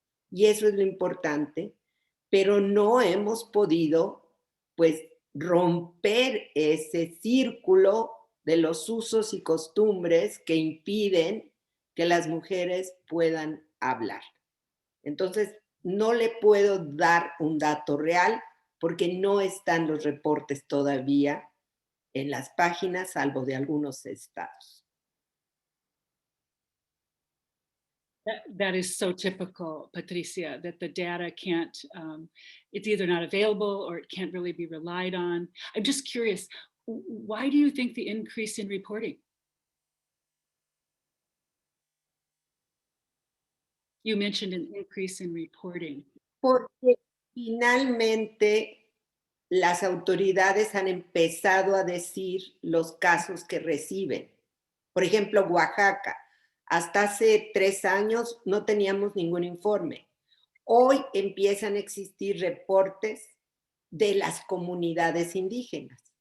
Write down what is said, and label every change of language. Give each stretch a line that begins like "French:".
Spanish: Y eso es lo importante, pero no hemos podido, pues, romper ese círculo de los usos y costumbres que impiden que las mujeres puedan hablar. Entonces, no le puedo dar un dato real porque no están los reportes todavía en las páginas, salvo de algunos estados.
English: That is so typical, Patricia, that the data can't, it's either not available or it can't really be relied on. I'm just curious, why do you think the increase in reporting? You mentioned an increase in reporting.
Spanish: Porque finalmente las autoridades han empezado a decir los casos que reciben. Por ejemplo, Oaxaca. Hasta hace 3 años no teníamos ningún informe. Hoy empiezan a existir reportes de las comunidades indígenas.